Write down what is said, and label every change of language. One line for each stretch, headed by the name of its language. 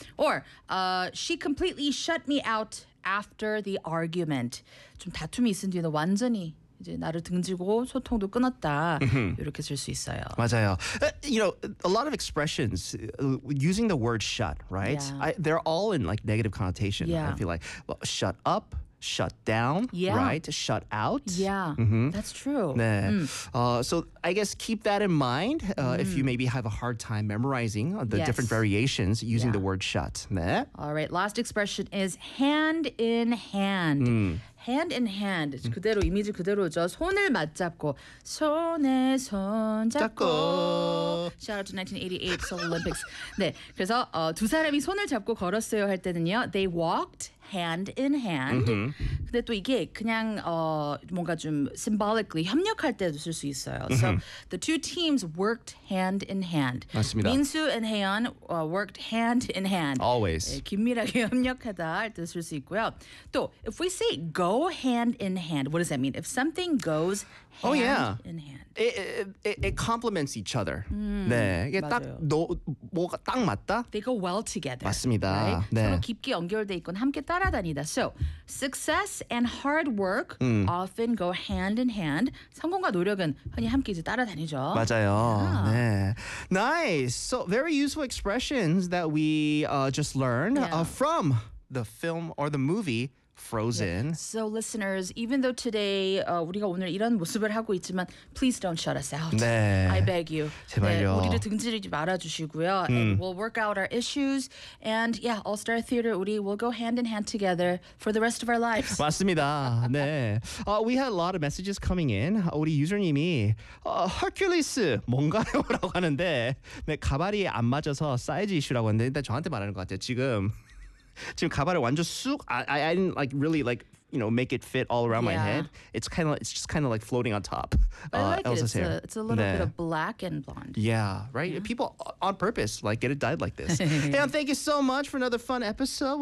English: Or she completely shut me out after the argument.
Korean: 좀 다툼이 있은 뒤에는 완전히 이제 나를 등지고 소통도 끊었다. 이렇게 쓸 수 있어요. 맞아요.
English: You know, a lot of expressions using the word shut, right? Yeah. They're all in like negative connotation. Yeah. I feel like shut up, shut down, right? Shut out. Yeah. Mm-hmm. That's true.
Korean: 네.
English: So I guess keep that in mind if you maybe have a hard time memorizing the different variations using the word shut.
Korean: 네.
English: All right. Last expression is hand in hand. Hand in hand,
Korean: 그대로 이미지 그대로죠. 손을 맞잡고 손에 손 잡고.
English: Shout out to 1988 Seoul Olympics.
Korean: 네, 그래서 두 사람이 손을 잡고 걸었어요 할 때는요.
English: They walked hand in hand.
Korean: 근데 또 이게 그냥 뭔가 좀 symbolically 협력할 때도 쓸 수 있어요.
English: So the two teams worked hand in hand.
Korean: 맞습니다.
English: 민수 and 혜연 worked hand in hand. Always. 네,
Korean: 긴밀하게 협력하다 할 때도 쓸 수 있고요. 또
English: if we say go hand in hand, what does that mean? If something goes hand in hand, it complements each other.
Korean: 네, 이게 딱 뭐가 딱 맞다.
English: They go well together.
Korean: 맞습니다.
English: Right?
Korean: 네. 서로 깊게 연결돼 있고 함께 따라다니다.
English: So success and hard work often go hand in hand.
Korean: 성공과 노력은 흔히 함께 이제 따라다니죠. 맞아요. 네.
English: Nice. So very useful expressions that we just learned from the film or the movie. Frozen. Yeah. So listeners, even though today
Korean: 우리가 오늘 이런 모습을 하고 있지만
English: please don't shut us out.
Korean: 네.
English: I beg you.
Korean: 제발요. 네, 우리를 등지지 말아주시고요.
English: And we'll work out our issues. And yeah, All Star Theater,
Korean: 우리
English: we'll go hand in hand together for the rest of our lives.
Korean: 맞습니다. 네.
English: We had a lot of messages coming in.
Korean: 우리 유저님이 Hercules 뭔가요? 라고 하는데 네, 가발이 안 맞아서 사이즈 이슈라고 하는데 일단 저한테 말하는 것 같아요. 지금. 지금 가발을 완전 쑥
English: I didn't like really like you know make it fit all around my head. It's kind of like floating on top. I like it. It's a little bit of black and blonde. Yeah, right. Yeah. People on purpose like get it dyed like this. Hey, thank you so much for another fun episode.